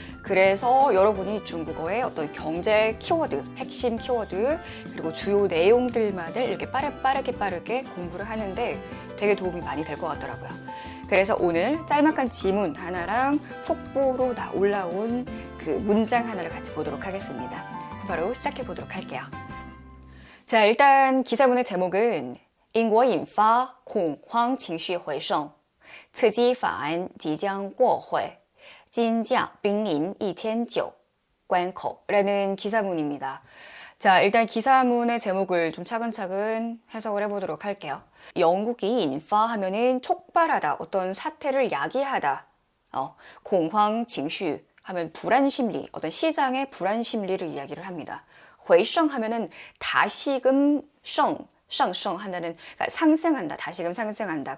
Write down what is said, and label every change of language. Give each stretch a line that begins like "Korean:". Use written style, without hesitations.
Korean: 그래서 여러분이 중국어의 어떤 경제 키워드, 핵심 키워드 그리고 주요 내용들만을 이렇게 빠르게 공부를 하는데 되게 도움이 많이 될 것 같더라고요. 그래서 오늘 짤막한 지문 하나랑 속보로 올라온 그 문장 하나를 같이 보도록 하겠습니다. 바로 시작해 보도록 할게요. 자, 일단 기사문의 제목은
Chinese: 英国引发恐慌情绪回升，刺激法案即将过会，金价濒临1009关口
Korean: 라는 기사문입니다. 자, 일단 기사문의 제목을 좀 차근차근 해석을 해보도록 할게요. 영국이 인파 하면은 촉발하다, 어떤 사태를 야기하다. 공황 징슈 하면 불안 심리, 어떤 시장의 불안 심리를 이야기를 합니다. 回升 하면은 다시금 상승 한다는, 그러니까 상승한다, 다시금 상승한다.